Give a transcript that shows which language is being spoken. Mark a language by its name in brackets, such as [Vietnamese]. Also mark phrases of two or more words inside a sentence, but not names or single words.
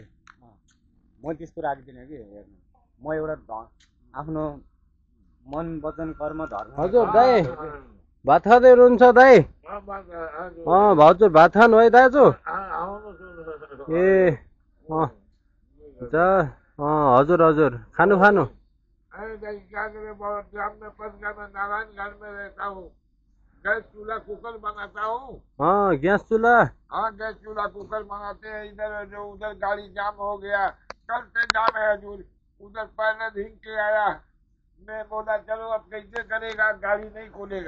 [Nepali] म त्यस्तो राखिदिनँ कि हेर्नु, म एउटा आफ्नो मन वचन कर्म धर्म। हजुर दाइ भात खाँदै हुनुहुन्छ दाइ? भाउजू भात खानु है दाजु? ए हजुर हजुर खानु खानु। [Hindi] गैस चूल्हा कुकर बनाता हूँ। गैस चूल्हा? गैस चूल्हा कुकर बनाते हैं। इधर जो उधर गाड़ी जाम हो गया, कल से जाम है हजूर। उधर पहले ढींग के आया, मैं बोला चलो अब कैसे करेगा, गाड़ी नहीं खोलेगा।